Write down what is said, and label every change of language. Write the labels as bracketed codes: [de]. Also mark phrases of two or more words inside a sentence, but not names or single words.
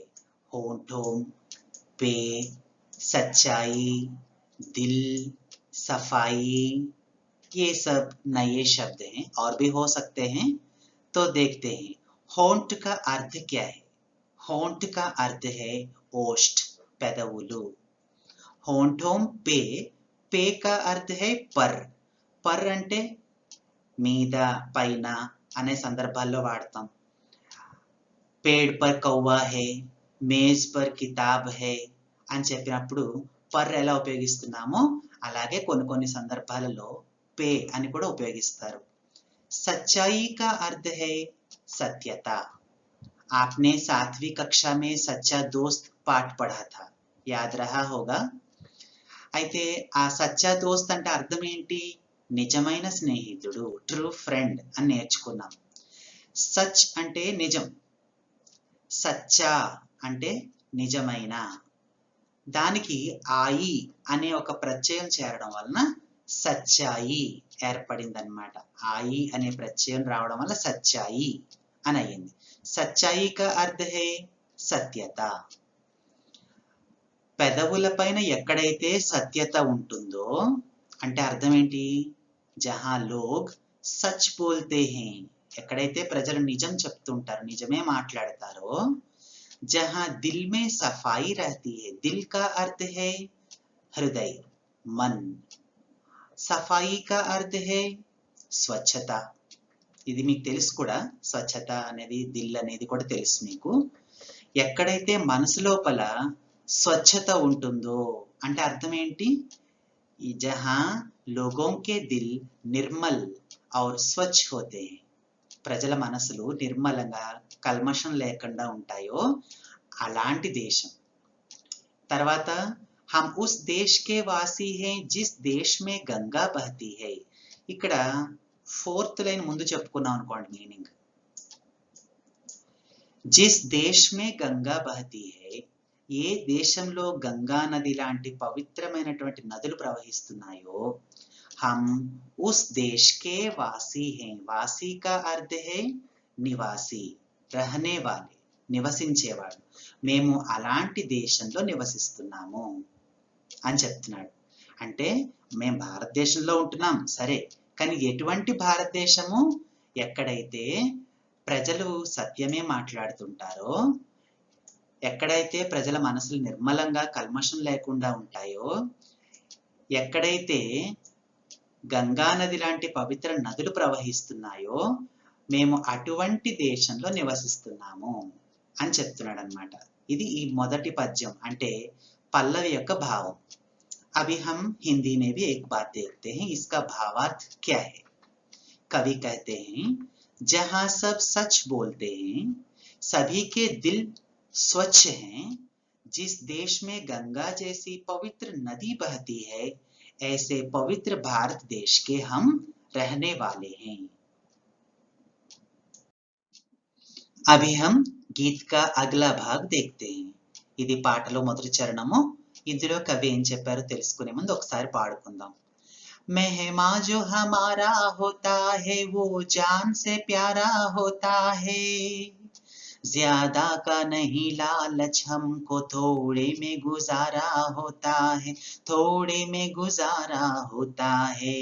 [hi] होंठों पे, सच्चाई, दिल, सफाई, ये सब नए शब्द हैं और भी हो सकते हैं. तो देखते हैं. होंठ का अर्थ क्या है? होंठ का अर्थ है ओष्ठ, పెదవులు. होंठों पे, पे का अर्थ है पर. [te] पर అంటే మీద, పైన అనే సందర్భాల్లో వాడతాం. [hi] पेड़ पर कौवा है, मेज पर किताब है [te] అని చెప్పినప్పుడు పర్ ఎలా ఉపయోగిస్తున్నామో అలాగే కొన్ని సందర్భాలలో पे అని కూడా ఉపయోగిస్తారు. [hi] सच्चाई का अर्थ है सत्यता. आपने 7वीं कक्षा में सच्चा दोस्त पाठ पढ़ा था, याद रहा होगा. [te] అయితే ఆ [hi] सच्चा दोस्त [te] అంటే అర్థం ఏంటి? నిజమైన స్నేహితుడు, [en] true friend [te] అని నేర్చుకున్నాం. సచ్ అంటే నిజం, సచ్చా అంటే నిజమైన. దానికి ఆయి అనే ఒక ప్రత్యయం చేరడం వలన సచ్చాయి ఏర్పడిందనమాట. ఆయి అనే ప్రత్యయం రావడం వల్ల సచ్చాయి అని అయింది. [hi] सच्चाई का अर्थ है सत्यता. [te] పెదవుల పైన ఎక్కడైతే సత్యత ఉంటుందో అంటే అర్థం ఏంటి? [hi] जहां लोग सच बोलते हैं, [te] ఎక్కడైతే ప్రజలు నిజం చెప్తుంటారో, నిజమే మాట్లాడతారో, [hi] जहां दिल में सफाई रहती है. दिल का अर्थ है हृदय, मन. सफाई का अर्थ है స్వచ్ఛత. [te] ఇది మీకు తెలుసు కూడా, స్వచ్ఛత అనేది, దిల్ అనేది కూడా తెలుసు మీకు. ఎక్కడైతే మనసు లోపల స్వచ్ఛత ఉంటుందో అంటే అర్థం ఏంటి? [hi] जहां लोगों के दिल निर्मल और स्वच्छ होते हैं. [te] ప్రజల మనసులు నిర్మలంగా కల్మషం లేకుండా ఉంటాయో అలాంటి దేశం. [hi] తర్వాత हम उस देश के वासी हैं जिस देश में गंगा बहती है. [te] ఇక్కడ 4th లైన్ ముందు చెప్పుకున్నాం అనుకోండి మీనింగ్. [hi] जिस देश में गंगा बहती है, [te] ఏ దేశంలో గంగా నది లాంటి పవిత్రమైనటువంటి నదులు ప్రవహిస్తున్నాయో, [hi] हम उस देश के वासी हैं. वासी का अर्थ है నివాసి, रहने वाले, [te] నివసించేవాడు. మేము అలాంటి దేశంలో నివసిస్తున్నాము అని చెప్తున్నాడు. అంటే మేము భారతదేశంలో ఉంటున్నాం సరే, కానీ ఎటువంటి భారతదేశము? ఎక్కడైతే ప్రజలు సత్యమే మాట్లాడుతుంటారో, ఎక్కడైతే ప్రజల మనసులు నిర్మలంగా కల్మషం లేకుండా ఉంటాయో, ఎక్కడైతే గంగా నది లాంటి పవిత్ర నదులు ప్రవహిస్తున్నాయో, మేము అటువంటి దేశంలో నివసిస్తున్నాము అని చెప్తున్నాడు అన్నమాట. ఇది ఈ మొదటి పద్యం అంటే పల్లవి యొక్క భావం. [hi] अभी हम हिंदी में भी एक बात देखते हैं, इसका भावार्थ क्या है. कवि कहते हैं, जहां सब सच बोलते हैं, सभी के दिल स्वच्छ हैं, जिस देश में गंगा जैसी पवित्र नदी बहती है, ऐसे पवित्र भारत देश के हम रहने वाले हैं. अभी हम गीत का अगला भाग देखते हैं. [te] ఇది పాటలో మొదటి చరణము. ఇందులో కవి ఏం చెప్పారో తెలుసుకునే ముందు ఒకసారి పాడుకుందాం. [hi] मेहमा जो हमारा होता है वो जान से प्यारा होता है, ज्यादा का नहीं लालच हमको थोड़े में गुजारा होता है, थोड़े में गुजारा होता है.